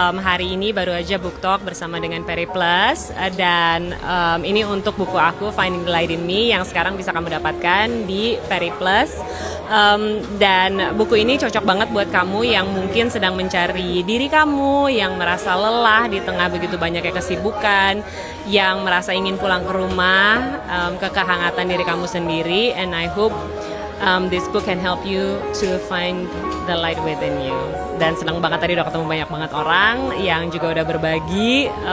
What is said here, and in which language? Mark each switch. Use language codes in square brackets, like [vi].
[id] Hari ini baru aja book talk bersama dengan Periplus dan ini untuk buku aku Finding the Light in Me yang sekarang bisa kamu dapatkan di Periplus. Dan buku ini cocok banget buat kamu yang mungkin sedang mencari diri kamu, yang merasa lelah di tengah begitu banyaknya kesibukan, yang merasa ingin pulang ke rumah, ke kehangatan diri kamu sendiri. [en] And I hope this book can help you to find the light within you. [id] Dan senang banget tadi udah ketemu banyak banget orang yang juga udah berbagi.